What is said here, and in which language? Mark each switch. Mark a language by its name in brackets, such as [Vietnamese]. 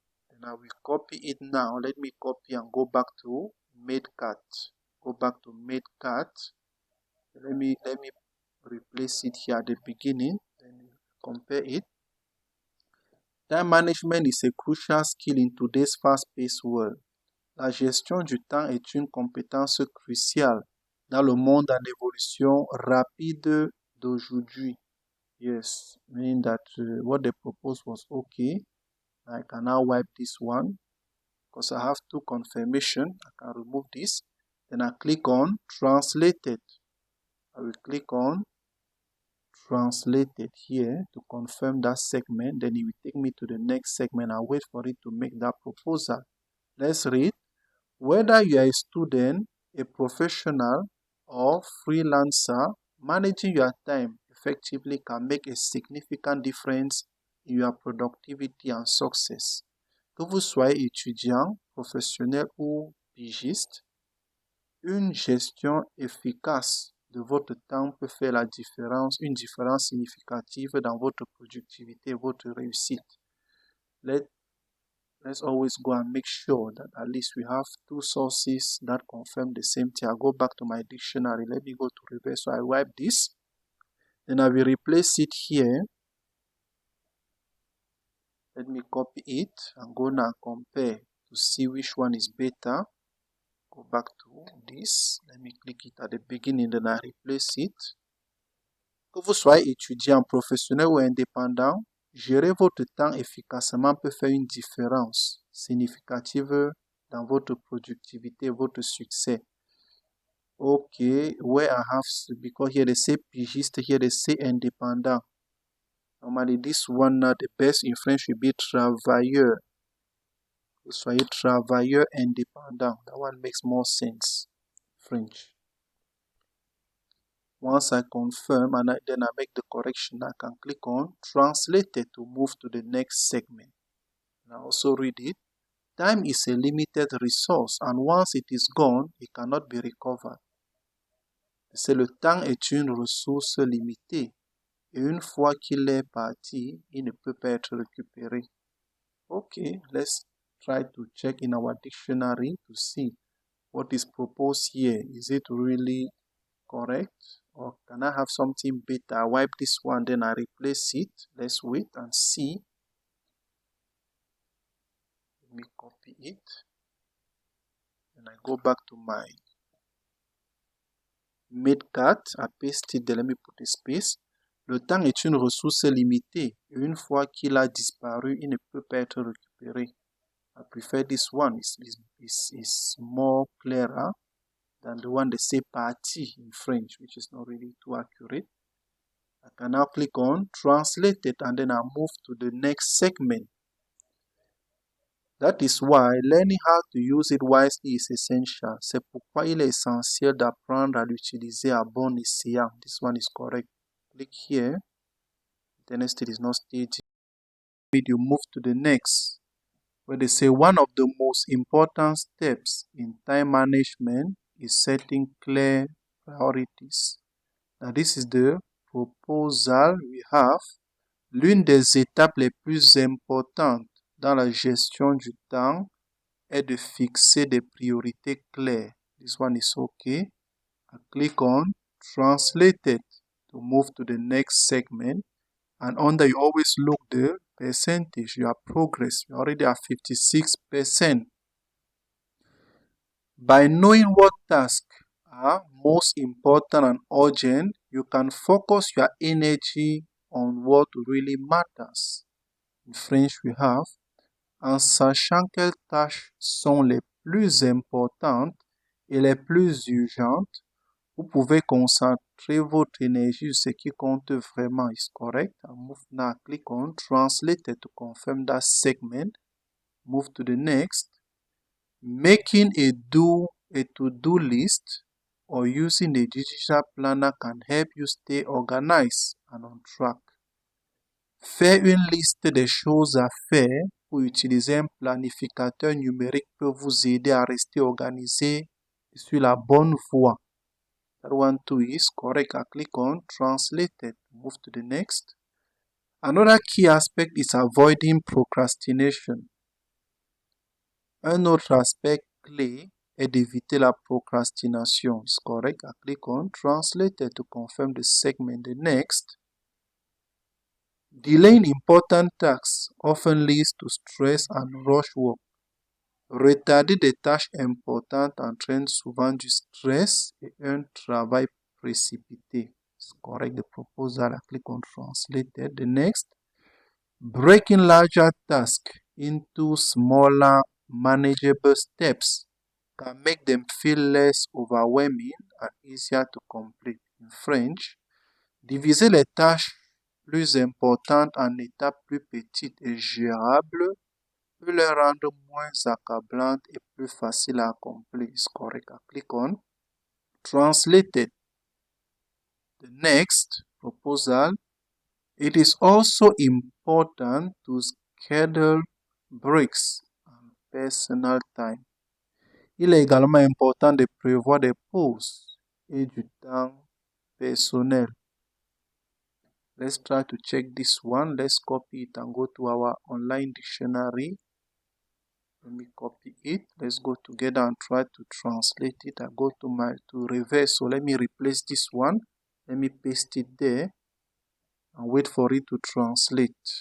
[English] And I will copy it now. Let me copy and go back to Matecat. Go back to Matecat. Let me replace it here at the beginning. Then compare it. Time management is a crucial skill in today's fast-paced world. [French] La gestion du temps est une compétence cruciale dans le monde en évolution rapide d'aujourd'hui. [English] Yes, meaning that what they proposed was okay. I can now wipe this one because I have two confirmation. I can remove this. Then I click on translated. I will click on translated here to confirm that segment. Then it will take me to the next segment. I'll wait for it to make that proposal. Let's read. Whether you are a student, a professional, or freelancer, managing your time effectively can make a significant difference in your productivity and success. [French] Que vous soyez étudiant, professionnel ou pigiste, une gestion efficace de votre temps peut faire la différence, une différence significative dans votre productivité et votre réussite. [English] Let's always go and make sure that at least we have two sources that confirm the same thing. I'll go back to my dictionary. Let me go to reverse. So I wipe this. Then I will replace it here. Let me copy it and go now compare to see which one is better. Go back to this. Let me click it at the beginning, then I replace it. [French] Que vous soyez étudiant, professionnel ou indépendant, gérer votre temps efficacement peut faire une différence significative dans votre productivité, votre succès. [English] Okay, where I have, because here they say pigiste, here they say indépendant. Normally this one, the best in French should be travailleur. [French] Vous soyez travailleur indépendant. [English] That one makes more sense. French. Once I confirm and then I make the correction, I can click on translated to move to the next segment. And I also read it. Time is a limited resource and once it is gone, it cannot be recovered. [French] C'est le temps est une ressource limitée et une fois qu'il est parti, il ne peut pas être récupéré. [English] Okay, let's try to check in our dictionary to see what is proposed here. Is it really correct? Or can I have something better? I wipe this one, then I replace it. Let's wait and see. Let me copy it. And I go back to my Matecat. I paste it there. Let me put a space. [French] Le temps est une ressource limitée. Et une fois qu'il a disparu, il ne peut pas être récupéré. [English] I prefer this one. It's more clearer than the one they say parti in French, which is not really too accurate. I can now click on translate it and then I move to the next segment. That is why learning how to use it wisely is essential. [French] C'est pourquoi il est essentiel d'apprendre à l'utiliser à bon escient. [English] This one is correct. Click here. Internet still is not staging. You move to the next, where they say one of the most important steps in time management is setting clear priorities. Now this is the proposal we have. [French] L'une des étapes les plus importantes dans la gestion du temps est de fixer des priorités claires. [English] This one is okay. I click on translated to move to the next segment. And under you always look the percentage, your progress. You already have 56%. By knowing what tasks are most important and urgent, you can focus your energy on what really matters. In French, we have [French] en sachant quelles tâches sont les plus importantes et les plus urgentes, vous pouvez concentrer votre énergie sur ce qui compte vraiment. [English] Is correct. I move now, click on translate to confirm that segment. Move to the next. Making a to-do list or using a digital planner can help you stay organized and on track. [French] Faire une liste des choses à faire ou utiliser un planificateur numérique peut vous aider à rester organisé et sur la bonne voie. [English] That one too is correct. I click on translated. Move to the next. Another key aspect is avoiding procrastination. [French] Un autre aspect clé est d'éviter la procrastination. [English] Is correct. I click on translated to confirm the segment. The next. Delaying important tasks often leads to stress and rush work. [French] Retarder des tâches importantes entraîne souvent du stress et un travail précipité. [English] It's correct. The proposal, I click on translated. The next, breaking larger tasks into smaller, manageable steps can make them feel less overwhelming and easier to complete. In French, [French] diviser les tâches plus importantes en étapes plus petites et gérables peut les rendre moins accablantes et plus faciles à accomplir. [English] It's correct. I click on translated. The next proposal, it is also important to schedule breaks and personal time. [French] Il est également important de prévoir des pauses et du temps personnel. [English] Let's try to check this one. Let's copy it and go to our online dictionary. Let me copy it. Let's go together and try to translate it. I go to reverse. So let me replace this one. Let me paste it there and wait for it to translate.